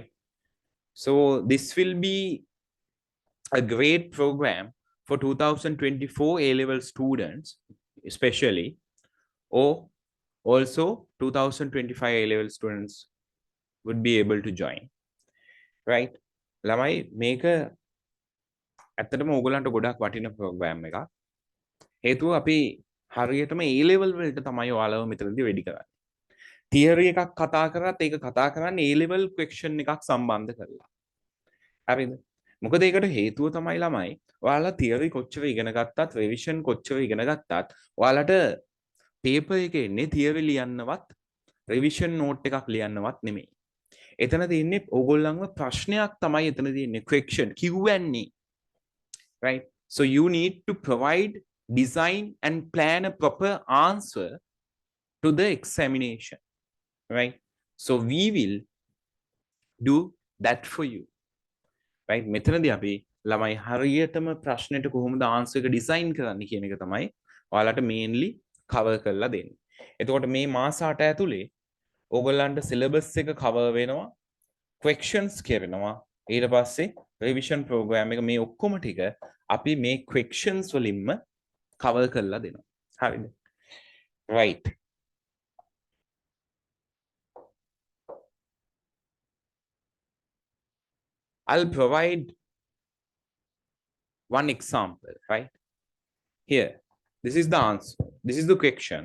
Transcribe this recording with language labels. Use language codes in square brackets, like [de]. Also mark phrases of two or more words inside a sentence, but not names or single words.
[en] So this will be a great program for 2024 A-level students, especially, or also 2025 A-level students would be able to join, right? [si] ළමයි මේක ඇත්තටම ඕගොල්ලන්ට ගොඩක් වටින ප්‍රෝග්‍රෑම් එකක්. හේතුව අපි හරියටම A level වලට තමයි ඔයාලව මෙතනදී රෙඩි කරන්නේ. තියරි එකක් කතා කරත් ඒක කතා කරන්නේ [en] A level question [si] එකක් සම්බන්ධ කරලා. හරිද? මොකද ඒකට හේතුව තමයි ළමයි ඔයාලා තියරි කොච්චර ඉගෙන ගත්තත් රිවිෂන් කොච්චර ඉගෙන ගත්තත් ඔයාලට පේපර් එකේ ඉන්නේ තියරි ලියන්නවත් [en] revision note [si] එකක් ලියන්නවත් නෙමෙයි. එතන තියෙන්නේ ඕගොල්ලන්ව ප්‍රශ්නයක් තමයි එතන තියෙන්නේ [en] question Q&A, right? So you need to provide, design and plan a proper answer to the examination, right? So we will do that for you, right? [si] මෙතනදී අපි ළමයි හරියටම ප්‍රශ්නෙට කොහොමද ආන්සර් එක ඩිසයින් කරන්න කියන එක තමයි ඔයාලට [en] mainly cover [si] කරලා දෙන්නේ. එතකොට මේ මාස 8 ඇතුලේ ඕගොල්ලන්ට සිලබස් එක කවර් වෙනවා, questions කියවෙනවා, ඊට පස්සේ [en] revision program [si] එක මේ ඔක්කොම ටික අපි මේ questions වලින්ම cover කරලා දෙනවා. හරිද? [en] Right. I'll provide one example, right? Here, this is the answer. This is the question.